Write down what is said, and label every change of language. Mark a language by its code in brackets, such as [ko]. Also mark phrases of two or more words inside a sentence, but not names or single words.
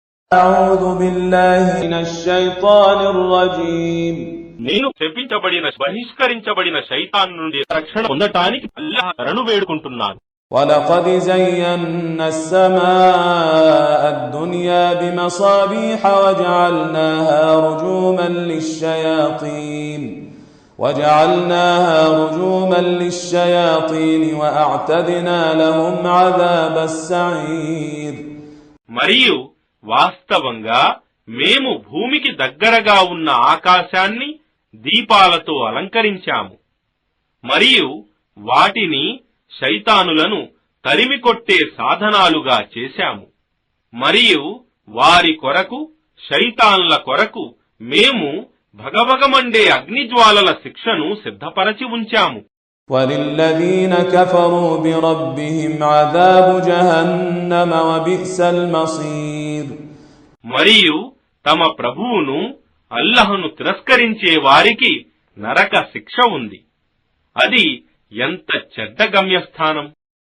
[ar] أعوذ بالله من الشيطان الرجيم [te] నేను శపించబడిన బహిష్కరించబడిన శైతాన్ నుండి రక్షణ పొందటానికి అల్లాహ్ శరణు వేడుకుంటున్నాను. [ar] ولقد زينا السماء الدنيا بمصابيح وجعلناها رجوما للشياطين وأعتدنا لهم عذاب السعير. [te] మరియు వాస్తవంగా మేము భూమికి దగ్గరగా ఉన్న ఆకాశాన్ని దీపాలతో అలంకరించాము మరియు వాటిని శైతానులను తరిమికొట్టే సాధనాలుగా చేశాము మరియు వారి కొరకు శైతాన్ల కొరకు మేము భగభగమండే అగ్నిజ్వాలల శిక్షను సిద్ధపరచి ఉంచాము. [ar] وَلِلَّذِينَ كَفَرُوا بِرَبِّهِمْ عَذَابُ جَهَنَّمَ وَبِئْسَ الْمَصِيرُ. [te] మరియు తమ ప్రభువును అల్లహను తిరస్కరించే వారికి నరక శిక్ష ఉంది. అది ఎంత చెడ్డ గమ్యస్థానం.